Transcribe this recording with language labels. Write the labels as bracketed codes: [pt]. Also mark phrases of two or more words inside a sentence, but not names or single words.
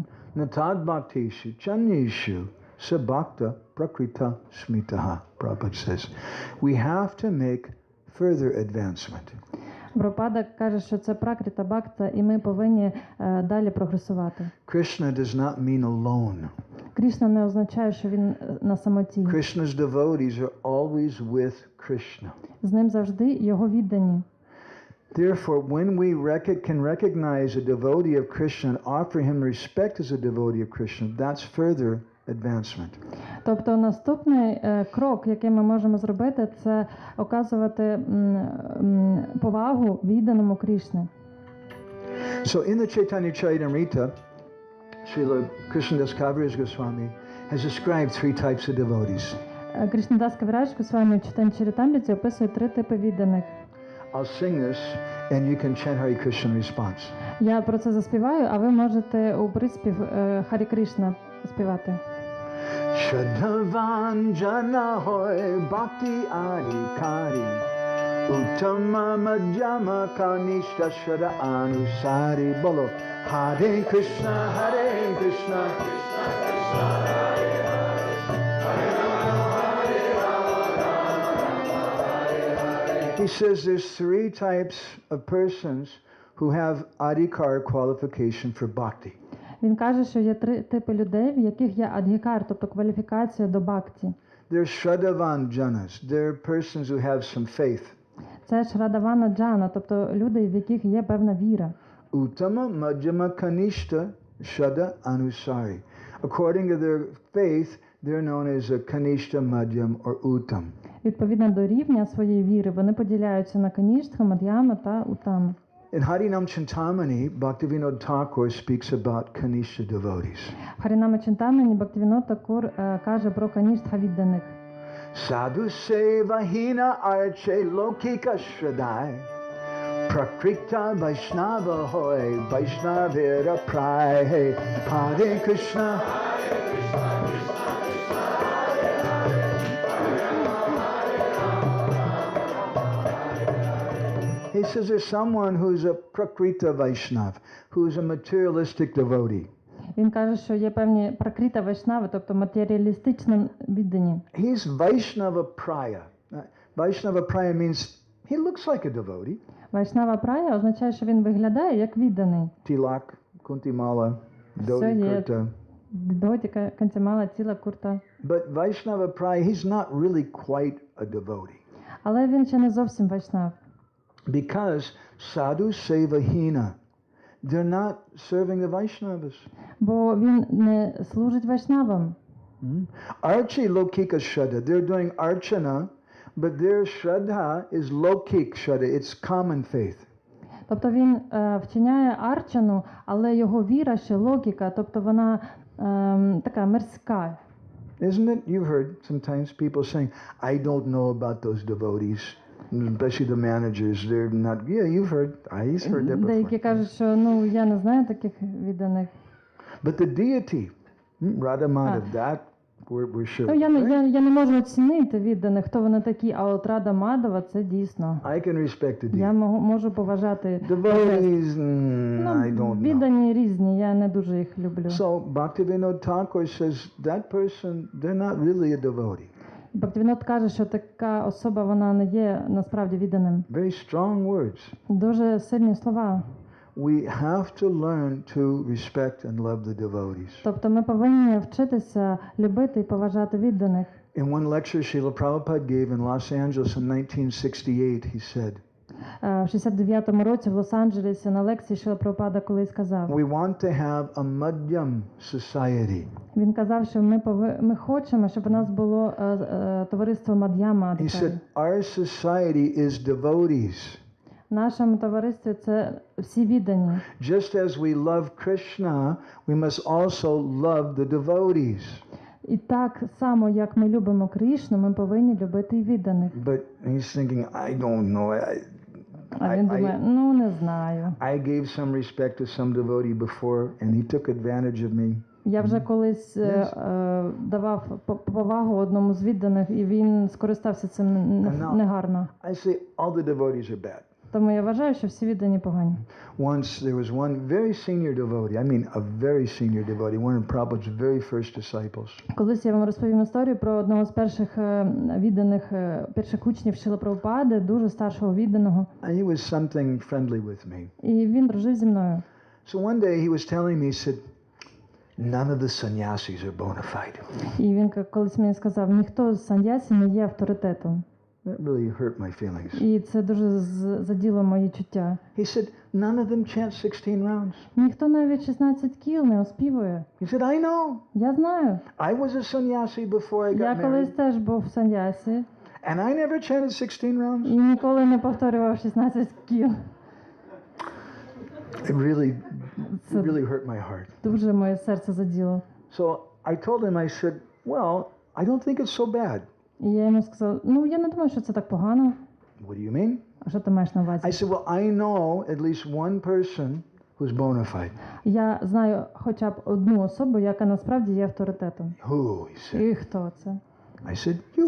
[sa] नतद् भक्तेषु चान्येषु सभक्त प्राकृत स्मितः, [en] Prabhupada says. We have to make further advancement. [uk] Прабхупада каже, що це [sa] प्राकृत भक्त, [uk] і ми повинні далі прогресувати. [en] Krishna does not mean alone. [uk] Крішна не означає, що він на самоті. [en] Krishna's devotees are always with Krishna. [uk] З ним завжди його віддані. [en] Therefore, when we can recognize a devotee of Krishna and offer him respect as a devotee of Krishna, that's further advancement. [uk] Тобто наступний крок, який ми можемо зробити, це оказувати повагу відданому Крішні. [en] So in the Chaitanya Charitamrita, Srila Krishnadas Kaviraj Goswami has described three types of devotees. [uk] Кришнадас Кавірадж Госвамі в Чайтанья Чаритамріті описує три типи відданих. [en] I'll sing this and you can chant Hare Krishna in response. [uk] Я про це заспіваю, а ви можете у приспів Харі Кришна співати. [bn] শ্রদ্ধাবাঞ্জন হয় ভক্তি অধিকারী উত্তম মধ্যম কনিষ্ঠ শ্রদ্ধা অনুসারী. বলো হরে কৃষ্ণ কৃষ্ণ কৃষ্ণ হরে হরে হরে রাম [en] says there's three types of persons who have adhikar qualification for bhakti. [uk] Він каже, що є 3 типи людей, в яких є адгікар, тобто кваліфікація до бхакті. [en] They're Shraddhavan Janas. They're persons who have some faith. [uk] Це [bn] শ্রদ্ধাবান জন, [uk] тобто люди, в яких є певна віра. [bn] উত্তম মধ্যম কনিষ্ঠ শ্রদ্ধা অনুসারী. [en] According to their faith, they're known as a Kanishta, Madhyam or Uttam. [uk] Відповідно до рівня своєї віри, вони поділяються на Каніштха, Мад'яма та Утам. [en] In Harinam Chintamani, Bhaktivinoda Thakur speaks about Kanishta devotees. [uk] В Харінама Чинтамані Бхактивінод Такур каже про Каніштха відданих. [bn] সাধু সেবাহীন আর্চে লৌকিক শ্রদ্ধায় প্রাকৃত বৈষ্ণব হয় বৈষ্ণবীর প্রায় হরে কৃষ্ণ [en] He says there's someone who's a Prakrita Vaishnav, who's a materialistic devotee. [uk] Він каже, що є певні пракрита вайшнави, тобто матеріалістично віддані. [en] He's [bn] বৈষ্ণব প্রায়. বৈষ্ণব প্রায় [en] means he looks like a devotee. [bn] বৈষ্ণব প্রায় [uk] означає, що він виглядає як відданий. [en] Tilak, Kuntimala, Dhoti Kurta. [uk] Дотіка, Кантімала, Тіла, Курта. [en] But [bn] বৈষ্ণব প্রায়, [en] he's not really quite a devotee. [uk] Але він ще не зовсім вайшнав. [en] Because [bn] সাধু সেবাহীন, [en] they're not serving the Vaishnavas. [uk] Бо він не служить вайшнавам. [bn] আর্চি লৌকিক শ্রদ্ধা, [en] they're doing archana, but their shraddha is [bn] লৌকিক শ্রদ্ধা, [en] it's common faith. [uk] Тобто він вчиняє арчану, але його віра ще логіка, тобто вона така мирська. [en] Isn't it? You've heard sometimes people saying, I don't know about those devotees. Especially the managers, they're not. Yeah, you've heard. He's heard that before. [uk] Деякі кажуть, що я не знаю таких відданих. [en] But the deity, Radha Madhav, that we're sure. [uk] Ну, я не можу оцінити відданих, хто вони такі, а от Рада Мадава це дійсно. [en] I can respect the deity. [uk] Я можу поважати. [en] Devotees, I don't know. [uk] Віддані різні, я не дуже їх люблю. [en] So Bhaktivinoda Thakur says that person, they're not really a devotee. [uk] Бхактивінод каже, що така особа, вона не є насправді відданим. [en] Very strong words. [uk] Дуже сильні слова. [en] We have to learn to respect and love the devotees. [uk] Тобто ми повинні вчитися любити і поважати відданих. [en] In one lecture Srila Prabhupada gave in Los Angeles in 1968, he said, [uk] В 69-му році в Лос-Анджелесі на лекції Шріла Прабхупада колись сказав. [en] We want to have a Madhyam society. [uk] Він казав, що ми хочемо, щоб у нас було товариство Мад'яма. [en] He said, our society is devotees. [uk] В нашому товаристві це всі віддані. [en] Just as we love Krishna, we must also love the devotees. [uk] І так само, як ми любимо Кришну, ми повинні любити і відданих. [en] But he's thinking, I don't know. [uk] А він думає, не знаю. [en] I gave some respect to some devotee before, and he took advantage of me. [uk] Я вже колись давав повагу одному з відданих, і він скористався цим негарно. [en] I say all the devotees are bad. [uk] Тому я вважаю, що всі віддані погані. [en] Once there was one very senior devotee, I mean a very senior devotee, one of Prabhupada's very first disciples. [uk] Колись я вам розповім історію про одного з перших відданих, перших учнів Шріли Прабхупади, дуже старшого відданого. [en] And he was something friendly with me. [uk] І він дружив зі мною. [en] So one day he was telling me, he said, none of the sannyasis are bona fide. [uk] І він колись мені сказав, ніхто з саньясі не є авторитетом. [en] That really hurt my feelings. [uk] І це дуже заділо мої чуття. [en] He said, none of them chant 16 rounds. [uk] Ніхто навіть 16 кіл не оспівує. [en] He said, I know. [uk] Я знаю. [en] I was a sannyasi before I got [uk] Я колись [en] married. [uk] теж був в саньясі. [en] And I never chanted 16 rounds. [uk] І ніколи не повторював 16 кіл. [en] It really hurt my heart. [uk] Дуже моє серце заділо. [en] So I told him, I said, well, I don't think it's so bad. [uk] І я йому сказав, я не думаю, що це так погано. [en] What do you mean? [uk] А що ти маєш на увазі? [en] I said, well, I know at least one person who's bona fide. [uk] Я знаю хоча б одну особу, яка насправді є авторитетом. [en] Who? He said. [uk] І хто це? [en] I said, you.